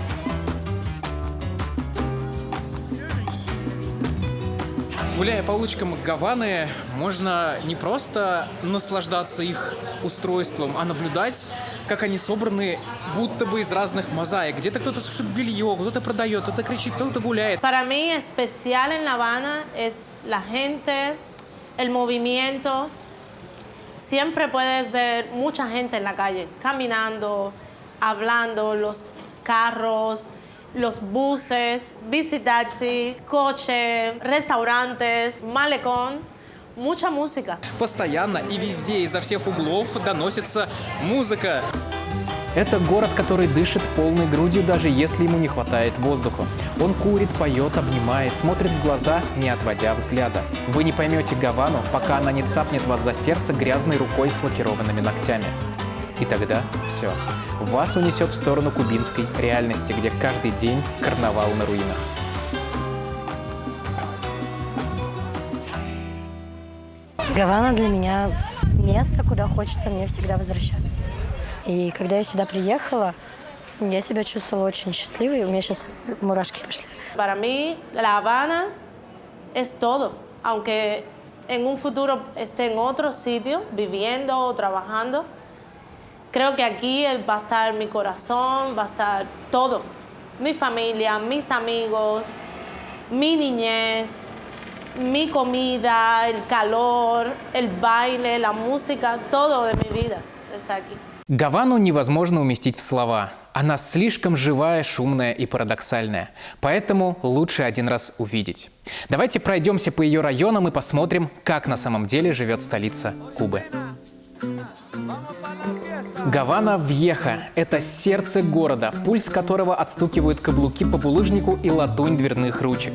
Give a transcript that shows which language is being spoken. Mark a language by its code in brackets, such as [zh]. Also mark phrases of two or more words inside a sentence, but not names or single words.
[ru] Гуляя по улочкам Гаваны, можно не просто наслаждаться их устройством, а наблюдать, как они собраны будто бы из разных мозаик. Где-то кто-то сушит белье, кто-то продает, кто-то кричит, кто-то гуляет. [es] Para mí, especial en La Habana es la gente, el movimiento. Siempre puedes ver mucha gente en la calle, caminando, hablando, los carros, los buses, bicitaxi, coche, restaurantes, malecón, mucha música. [ru] Постоянно и везде, изо всех углов доносится музыка. Это город, который дышит полной грудью, даже если ему не хватает воздуха. Он курит, поет, обнимает, смотрит в глаза, не отводя взгляда. Вы не поймете Гавану, пока она не цапнет вас за сердце грязной рукой с лакированными ногтями. И тогда все. Вас унесет в сторону кубинской реальности, где каждый день карнавал на руинах. Гавана для меня место, куда хочется мне всегда возвращаться. И когда я сюда приехала, я себя чувствовала очень счастливой, у меня сейчас мурашки пошли. [es] Para mí, La Habana es todo. Aunque en un futuro esté en otro sitio, viviendo o trabajando, creo que aquí va a estar mi corazón, va a estar todo. Mi familia, mis amigos, mi niñez, mi comida, el calor, el baile, la música, todo de mi vida está aquí. [ru] Гавану невозможно уместить в слова. Она слишком живая, шумная и парадоксальная. Поэтому лучше один раз увидеть. Давайте пройдемся по ее районам и посмотрим, как на самом деле живет столица Кубы. Гавана Вьеха – это сердце города, пульс которого отстукивают каблуки по булыжнику и латунь дверных ручек.